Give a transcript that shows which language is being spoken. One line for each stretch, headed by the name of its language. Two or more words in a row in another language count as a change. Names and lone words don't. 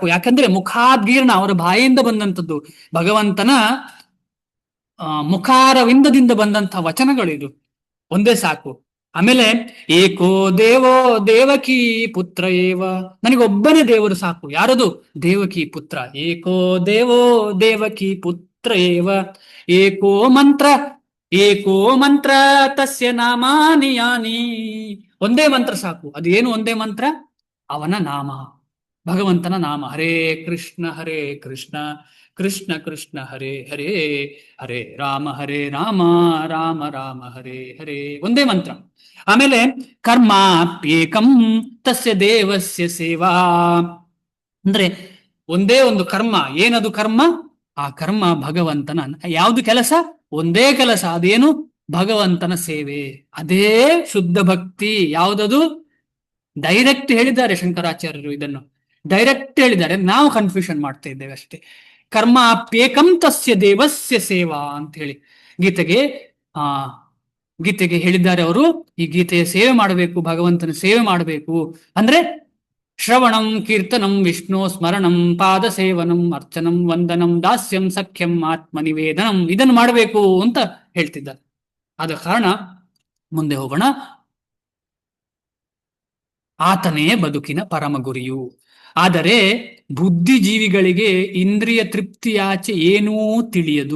Kannada: ಯಾಕಂದ್ರೆ ಮುಖಾದ್ಗೀರ್ಣ, ಅವರ ಬಾಯಿಂದ ಬಂದಂಥದ್ದು, ಭಗವಂತನ ಮುಖಾರವಿಂದದಿಂದ ಬಂದಂತಹ ವಚನಗಳಿದು. ಒಂದೇ ಸಾಕು. ಆಮೇಲೆ
Sanskrit: ಏಕೋ ದೇವೋ ದೇವಕಿ ಪುತ್ರ ಏವ.
Kannada: ನನಗೊಬ್ಬನೇ ದೇವರು ಸಾಕು. ಯಾರದು? ದೇವಕಿ ಪುತ್ರ.
Sanskrit: ಏಕೋ ದೇವೋ ದೇವಕಿ ಪುತ್ರ ಏವ. ಏಕೋ ಮಂತ್ರ ತಸ್ಯ ನಾಮಾನಿ ಯಾನಿ.
Kannada: ಒಂದೇ ಮಂತ್ರ ಸಾಕು. ಅದು ಏನು ಒಂದೇ ಮಂತ್ರ? ಅವನ ನಾಮ, ಭಗವಂತನ ನಾಮ.
Sanskrit: ಹರೇ ಕೃಷ್ಣ ಕೃಷ್ಣ ಕೃಷ್ಣ ಹರೇ ಹರೇ, ಹರೇ ರಾಮ ರಾಮ ರಾಮ ಹರೇ ಹರೇ.
Kannada: ಒಂದೇ ಮಂತ್ರ. ಆಮೇಲೆ
Sanskrit: ಕರ್ಮಾಪ್ಯೇಕಂ ತಸ್ಯ ದೇವಸ್ಯ ಸೇವಾ.
Kannada: ಅಂದ್ರೆ ಒಂದೇ ಒಂದು ಕರ್ಮ. ಏನದು ಕರ್ಮ? ಆ ಕರ್ಮ ಭಗವಂತನ ಯಾವುದು ಕೆಲಸ? ಒಂದೇ ಕೆಲಸ. ಅದೇನು? ಭಗವಂತನ ಸೇವೆ. ಅದೇ ಶುದ್ಧ ಭಕ್ತಿ. ಯಾವುದದು? ಡೈರೆಕ್ಟ್ ಹೇಳಿದ್ದಾರೆ ಶಂಕರಾಚಾರ್ಯರು, ಇದನ್ನು ಡೈರೆಕ್ಟ್ ಹೇಳಿದ್ದಾರೆ. ನಾವು ಕನ್ಫ್ಯೂಷನ್ ಮಾಡ್ತಾ ಇದ್ದೇವೆ ಅಷ್ಟೇ.
Sanskrit: ಕರ್ಮ ಅಪ್ಯೇಕಂ ತಸ್ಯ ದೇವಸ್ಯ ಸೇವಾ
Kannada: ಅಂತ ಹೇಳಿ ಗೀತೆಗೆ ಹೇಳಿದ್ದಾರೆ ಅವರು. ಈ ಗೀತೆಯ ಸೇವೆ ಮಾಡಬೇಕು, ಭಗವಂತನ ಸೇವೆ ಮಾಡಬೇಕು ಅಂದ್ರೆ
Sanskrit: ಶ್ರವಣಂ ಕೀರ್ತನಂ ವಿಷ್ಣು ಸ್ಮರಣಂ ಪಾದ ಸೇವನಂ ಅರ್ಚನಂ ವಂದನಂ ದಾಸ್ಯಂ ಸಖ್ಯಂ ಆತ್ಮನಿವೇದನಂ,
Kannada: ಇದನ್ನು ಮಾಡಬೇಕು ಅಂತ ಹೇಳ್ತಿದ್ದಾರೆ. ಆದ ಕಾರಣ ಮುಂದೆ ಹೋಗೋಣ. ಆತನೇ ಬದುಕಿನ ಪರಮ ಗುರಿಯು. ಆದರೆ ಬುದ್ಧಿಜೀವಿಗಳಿಗೆ ಇಂದ್ರಿಯ ತೃಪ್ತಿಯಾಚೆ ಏನೂ ತಿಳಿಯದು.